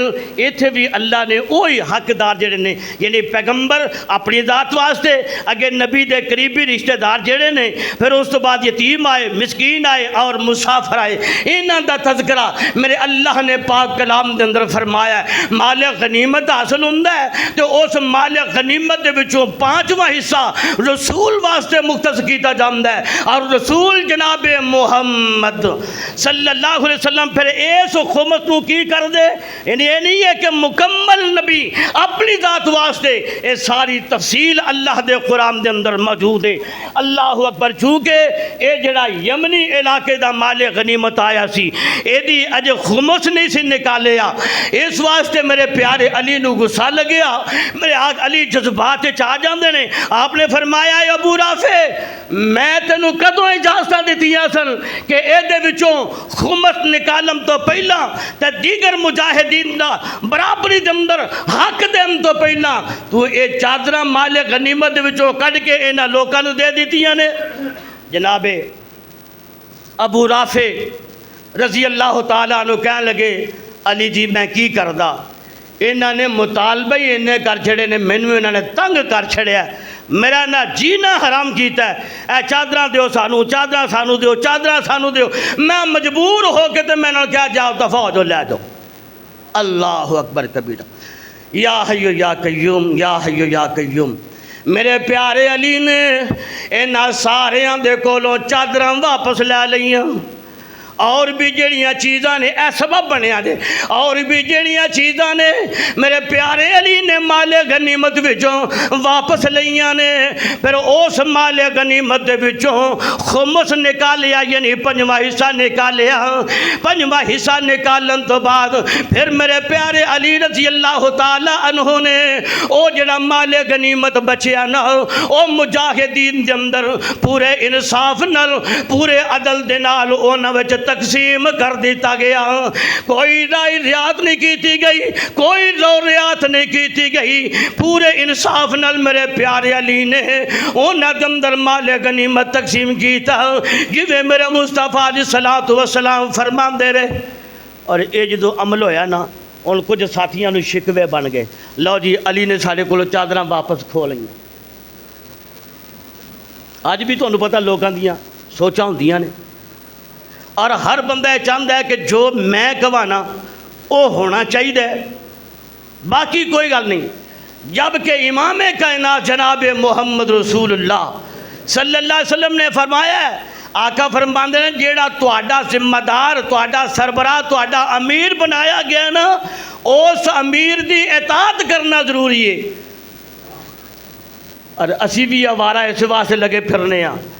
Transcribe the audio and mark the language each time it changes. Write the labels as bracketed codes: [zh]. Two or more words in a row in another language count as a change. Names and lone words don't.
[pa] اتھے بھی اللہ نے وہی حقدار جڑے نے، یعنی پیغمبر اپنی ذات واسطے، اگے نبی دے قریبی رشتہ دار جڑے نے، پھر اس تو بعد یتیم آئے، مسکین آئے اور مسافر آئے، انہاں دا تذکرہ میرے اللہ نے پاک کلام دے اندر فرمایا ہے۔ مال غنیمت حاصل ہوندا ہے تو اس مال غنیمت دے وچوں 5واں حصہ رسول واسطے مختص کیتا جاندا ہے، اور رسول جناب محمد [ar] صلی اللہ علیہ وسلم [pa] پھر اس خمس نو کی کر دے، یعنی یہ نہیں ہے کہ مکمل نبی اپنی ذات واسطے، یہ ساری تفصیل اللہ دے قرآن دے اندر موجود ہے۔ [ar] اللہ اکبر۔ [pa] چونکہ یہ جڑا یمنی علاقے دا مال غنیمت آیا سی، یہ دی اج خمس نہیں سی نکالیا، اس واسطے میرے پیارے علی نو غصہ لگیا، میرے آگ علی جذبات چاہ جاندے نے۔ آپ نے فرمایا اے ابو رافع، میں تینوں کدوں اجازت دیتیاں سن کہ اے دے وچوں خمس نکالم تو پہلا تے دیگر مجاہدین دا برابری دے اندر حق دیم تو پہلا تو اے چادراں مال غنیمت دے وچوں کڈ کے انہاں لوکاں نوں دے دیتیاں نے۔ جناب ابو رافع [ar] رضی اللہ تعالیٰ عنہ [pa] کہنے لگے علی جی میں کی کردا، انہاں نے مطالبہ ہی انہیں کر چھڑے نے، مینوں انہاں نے تنگ کر چھڑیا، میرا نہ جینا حرام کیتا ہے، اے چادراں دیو سانو، چادراں سانو دیو، چادراں سانو دیو۔ میں مجبور ہو کے تے میں نے کہا جاؤ دفع ہو جو لے دو۔ [ar] اللہ اکبر کبیرہ۔ یا حی یا قیوم، یا حی یا قیوم۔ [pa] میرے پیارے علی نے انہاں ساریاں دے کولوں چادراں واپس لے لئیاں، اور بھی جڑیاں چیزاں نے اے سبب بنیا دے، اور بھی جڑیاں چیزاں نے میرے پیارے علی نے مال غنیمت وچوں واپس لئیاں نے۔ پھر اس مال غنیمت دے وچوں خمس نکالیا، یعنی 5واں حصہ نکالیا۔ 5واں حصہ نکالن تو بعد پھر میرے پیارے علی [ar] رضی اللہ تعالی عنہ [pa] نے او جڑا مال غنیمت بچیا نا، او مجاہدین دے اندر پورے انصاف نال، پورے عدل دے نال انہاں وچ تقسیم کر دیتا گیا۔ کوئی رعایت نہیں کیتی گئی، کوئی رعایت نہیں کیتی گئی، پورے انصاف نال میرے پیارے علی نے انہاں دے اندر مال غنیمت تقسیم کیتا جویں میرے مصطفیٰ [ar] علیہ الصلوۃ والسلام [pa] فرماندے رہے۔ اور یہ جدو عمل ہویا نا، ان کچھ ساتھیاں نو شکوے بن گئے، لو جی علی نے سارے کولوں چادراں واپس کھو لئیاں۔ اج بھی تانوں پتہ لوکاں دیاں سوچاں ہوندیاں نے، اور ہر بندہ چاہتا ہے کہ جو میں کہوانا وہ ہونا چاہیے، باقی کوئی گل نہیں۔ جبکہ امام کائنات جناب محمد رسول اللہ [ar] صلی اللہ علیہ وسلم [pa] نے فرمایا ہے، آقا فرماندے نے جیڑا تہاڈا ذمہ دار، تہاڈا سربراہ، تہاڈا امیر بنایا گیا نا، اس امیر دی اطاعت کرنا ضروری ہے۔ اور اسی بھی آوارہ اس واسطے لگے پھرنے ہاں